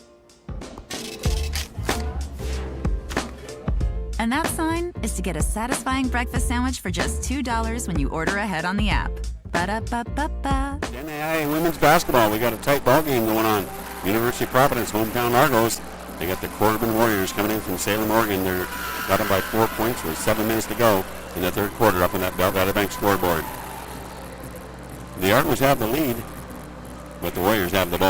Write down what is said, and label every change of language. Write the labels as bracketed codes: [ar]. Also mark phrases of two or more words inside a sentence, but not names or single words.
[en] And that sign is to get a satisfying breakfast sandwich for just $2 when you order ahead on the app. Ba-da-ba-ba-ba. NAIA women's basketball. We got a tight ball game going on. University of Providence, hometown Argos. They got the Corban Warriors coming in from Salem, Oregon. They're got them by 4 points with 7 minutes to go in the third quarter up on that Bell Valley Bank scoreboard. The Argos have the lead, but the Warriors have the ball.